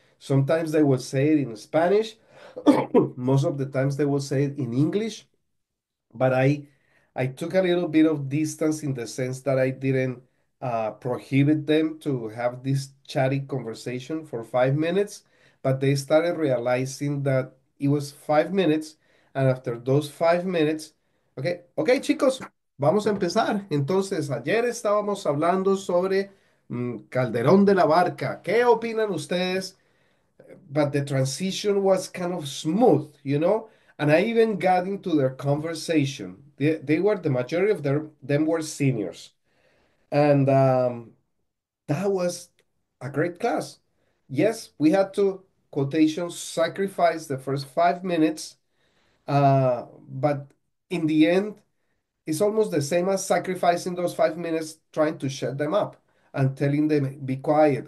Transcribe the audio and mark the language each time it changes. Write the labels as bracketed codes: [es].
[en] Sometimes they will say it in Spanish, most of the times they will say it in English, but I took a little bit of distance in the sense that I didn't prohibit them to have this chatty conversation for 5 minutes, but they started realizing that it was 5 minutes, and after those 5 minutes, [es] okay, chicos, vamos a empezar. Entonces, ayer estábamos hablando sobre Calderón de la Barca. ¿Qué opinan ustedes? [en] But the transition was kind of smooth, you know? And I even got into their conversation. They were, the majority of them were seniors. And that was a great class. Yes, we had to, quotations, sacrifice the first 5 minutes, but in the end, it's almost the same as sacrificing those 5 minutes trying to shut them up and telling them, be quiet.